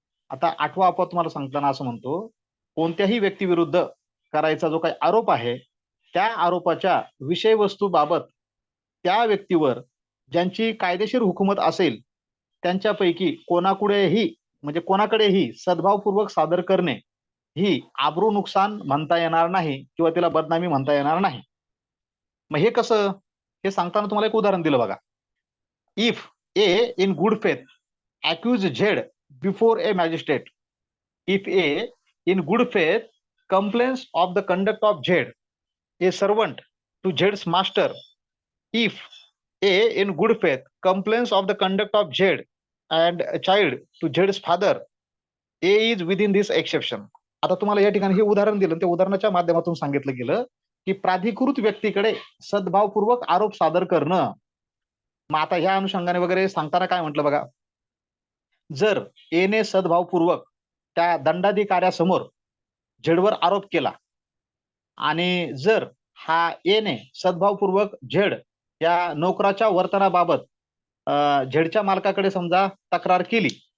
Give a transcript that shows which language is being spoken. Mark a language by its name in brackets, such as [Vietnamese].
[Marathi] आता 8वा अपवाद तुम्हाला सांगताना असं म्हणतो, कोणत्याही व्यक्तीविरुद्ध करायचा जो काही आरोप आहे, त्या आरोपाच्या विषयवस्तूबाबत त्या व्यक्तीवर ज्यांची कायदेशीर हुकूमत असेल, त्यांच्यापैकी कोणाकडेही सद्भावपूर्वक सादर करणे ही आबरू नुकसान म्हणता येणार नाही किंवा तिला बदनामी म्हणता येणार नाही. मग हे कसं, हे सांगताना तुम्हाला एक उदाहरण दिलं बघा. [English] If A in good faith accuse Z before a magistrate, if A in good faith complains of the conduct of Z, a servant, to Z's master, if A in good faith complains of the conduct of Z and a child to Z's father, A is within this exception. [Marathi] आता तुम्हाला या ठिकाणी हे उदाहरण दिलं, त्या उदाहरणाच्या माध्यमातून सांगितलं गेलं की प्राधिकृत व्यक्तीकडे सद्भावपूर्वक आरोप सादर करणं. मग आता ह्या अनुषंगाने वगैरे सांगताना काय म्हटलं बघा, जर एने सद्भावपूर्वक त्या दंडाधिकाऱ्यासमोर झेडवर आरोप केला आणि जर हा एने सद्भावपूर्वक झेड या नोकराच्या वर्तनाबाबत झेडच्या मालकाकडे समजा तक्रार केली,